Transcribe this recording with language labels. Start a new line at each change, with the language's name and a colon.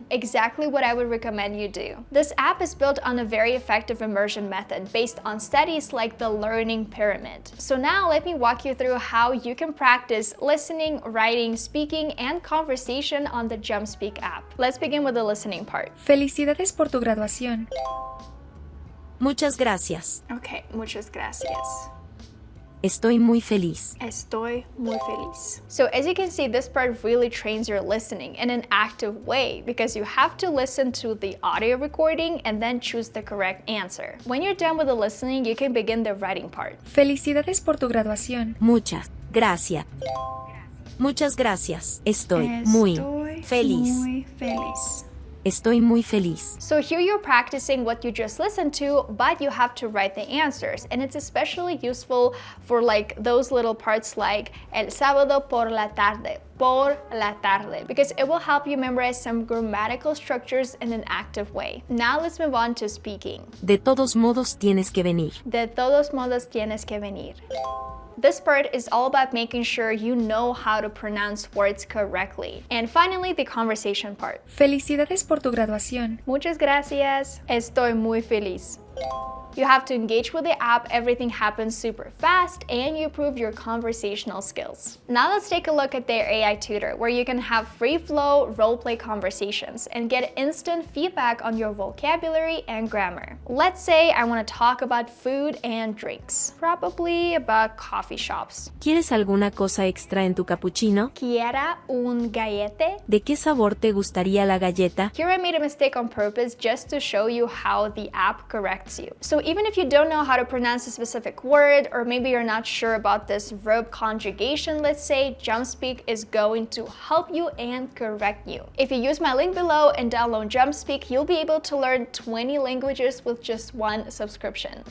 English: Exactly what I would recommend you do. This app is built on a very effective immersion method based on studies like the learning pyramid. So now let me walk you through how you can practice listening, writing, speaking, and conversation on the Jumpspeak app. Let's begin with the listening part.
Spanish: Felicidades por tu graduación. Muchas gracias. Okay, muchas gracias. Estoy muy feliz. Estoy muy feliz.
English: So as you can see, this part really trains your listening in an active way because you have to listen to the audio recording and then choose the correct answer. When you're done with the listening, you can begin the writing part.
Spanish: Felicidades por tu graduación. Muchas gracias. Muchas gracias. Estoy muy feliz. Muy feliz. Estoy muy feliz.
English: So here you're practicing what you just listened to, but you have to write the answers. And it's especially useful for like those little parts like
Spanish: el sábado por la tarde,
English: because it will help you memorize some grammatical structures in an active way. Now let's move on to speaking.
Spanish: De todos modos tienes que venir. De todos modos tienes que venir.
English: This part is all about making sure you know how to pronounce words correctly. And finally, the conversation part.
Spanish: Felicidades por tu graduación. Muchas gracias. Estoy muy feliz.
English: You have to engage with the app, everything happens super fast, and you improve your conversational skills. Now let's take a look at their AI tutor, where you can have free-flow role-play conversations and get instant feedback on your vocabulary and grammar. Let's say I want to talk about food and drinks, probably about coffee shops.
Spanish: ¿Quieres alguna cosa extra en tu cappuccino? ¿Quiera un gallete? ¿De qué sabor te gustaría la galleta?
English: Here I made a mistake on purpose just to show you how the app corrects corrects you. So even if you don't know how to pronounce a specific word, or maybe you're not sure about this verb conjugation, let's say, Jumpspeak is going to help you and correct you. If you use my link below and download Jumpspeak, you'll be able to learn 20 languages with just one subscription.